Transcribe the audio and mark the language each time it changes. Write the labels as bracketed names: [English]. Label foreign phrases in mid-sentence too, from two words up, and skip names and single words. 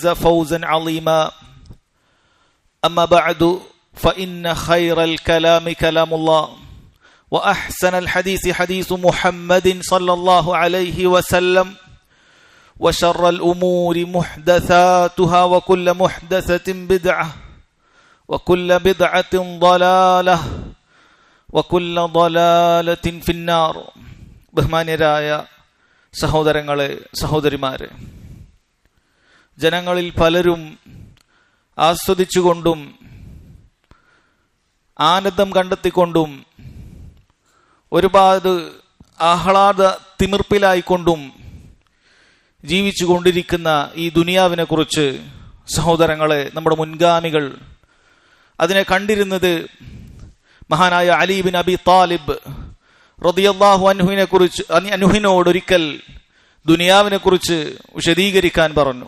[Arabic] فوزا عظيما أما بعد فإن خير الكلام كلام الله وأحسن الحديث حديث محمد صلى الله عليه وسلم وشر الأمور محدثاتها وكل محدثة بدعة وكل بدعة ضلالة وكل ضلالة في النار. [Malayalam] ബഹുമാന്യരായ സഹോദരങ്ങളെ, സഹോദരിമാരെ, ജനങ്ങളിൽ പലരും ആസ്വദിച്ചുകൊണ്ടും ആനന്ദം കണ്ടെത്തിക്കൊണ്ടും ഒരുപാട് ആഹ്ലാദ തിമിർപ്പിലായിക്കൊണ്ടും ജീവിച്ചു കൊണ്ടിരിക്കുന്ന ഈ ദുനിയാവിനെ കുറിച്ച് സഹോദരങ്ങളെ, നമ്മുടെ മുൻഗാമികൾ അതിനെ കണ്ടിരുന്നത് മഹാനായ അലി ബിൻ അബി താലിബ് [Arabic] رضي الله عنه [Malayalam] കുറിച്ച്, അൻഹുവിനോടൊരിക്കൽ ദുനിയാവിനെ കുറിച്ച് വിശദീകരിക്കാൻ പറഞ്ഞു.